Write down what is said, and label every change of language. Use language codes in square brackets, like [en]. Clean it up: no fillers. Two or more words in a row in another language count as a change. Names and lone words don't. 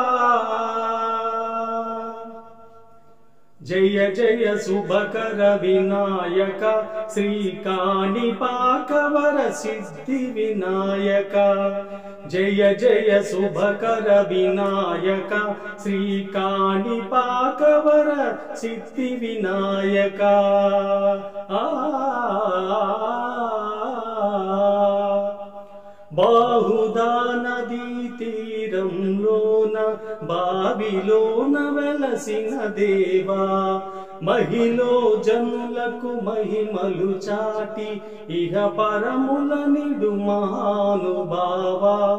[sa] जय जय शुभकर विनायक श्रीकाणिपाकवर सिद्धि विनायक। जय जय शुभकर विनायक श्रीकाणिपाकवर सिद्धि विनायक। [te] బాహుదా నదీ తీరంలోన బావిలోన వెలసిన దేవా మహిలో జనులకు మహిమలు చాటి ఇహ పరముల నిడు మహానుభావా